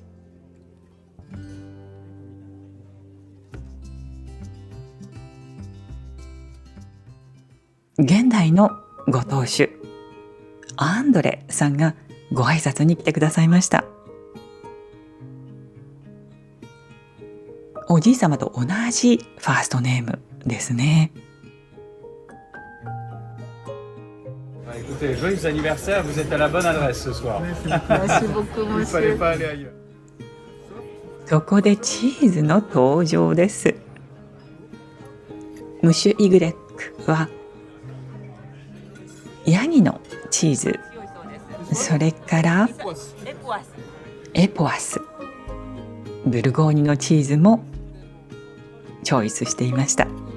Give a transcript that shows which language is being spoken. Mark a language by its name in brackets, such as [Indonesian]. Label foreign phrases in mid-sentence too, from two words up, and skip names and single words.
[Japanese] 現代のご当主アンドレさんがご挨拶に来てくださいました。おじい様と同じファーストネームですね。 [French] Écoutez, joyeux anniversaire, vous êtes à la bonne adresse ce soir. Merci beaucoup, Il ne fallait monsieur. pas aller ailleurs. [Japanese] ここでチーズの登場です。ムシュイグレックはヤギのチーズ、それからエポアス、ブルゴーニュのチーズもチョイスしていました。